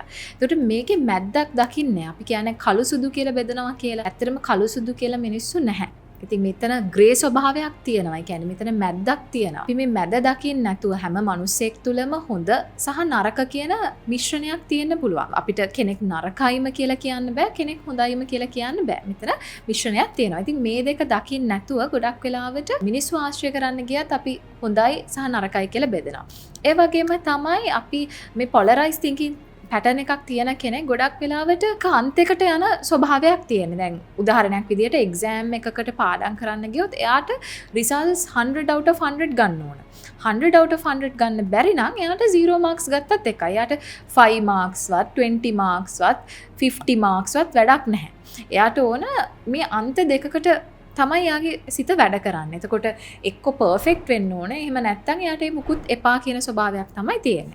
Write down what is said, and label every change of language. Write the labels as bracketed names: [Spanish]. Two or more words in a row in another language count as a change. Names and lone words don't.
[Sinhala] ඒකට මේකේ මැද්දක් දකින්නේ අපි කියන්නේ කළු සුදු කියලා බෙදනවා කියලා. ඇත්තටම කළු සුදු කියලා මිනිස්සු නැහැ. ඉතින් මෙතන ග්‍රේ ස්වභාවයක් තියෙනවා. ඒ කියන්නේ මෙතන මැද්දක් තියෙනවා. අපි මේ මැද දකින්න නැතුව හැම මිනිස්සෙක් තුලම හොඳ සහ නරක කියන මිශ්‍රණයක් තියෙන්න පුළුවන්. අපිට කෙනෙක් නරකයිම කියලා කියන්න බෑ, කෙනෙක් හොඳයිම කියලා කියන්න බෑ. මෙතන මිශ්‍රණයක් තියෙනවා. ඉතින් මේ දෙක දකින්න නැතුව ගොඩක් වෙලාවට මිනිස්සු ආශ්‍රය කරන්න ගියත් අපි හොඳයි සහ නරකයි කියලා බෙදනවා. ඒ වගේම තමයි අපි මේ [English] polarized thinking pattern [Sinhala] එකක් තියෙන කෙනෙක් ගොඩක් වෙලාවට කාන්තයකට යන ස්වභාවයක් තියෙන. දැන් උදාහරණයක් විදියට එක්සෑම් එකකට පාඩම් කරන්න ගියොත් එයාට [English] results 100 out of 100 [Sinhala] ගන්න ඕන. [English] 100 out of 100 [Sinhala] ගන්න බැරි නම් එයාට 0 marks ගත්තත් එකයි. එයාට 5 marks වත් 20 marks වත් 50 marks වත් වැඩක් නැහැ. එයාට ඕන මේ අන්ත දෙකකට තමයි යාගේ සිත වැඩ කරන්නේ. එතකොට එක්ක පර්ෆෙක්ට් වෙන්න ඕනේ. එහෙම නැත්නම් එයාට ඒ මුකුත් එපා කියන ස්වභාවයක් තමයි තියෙන්නේ.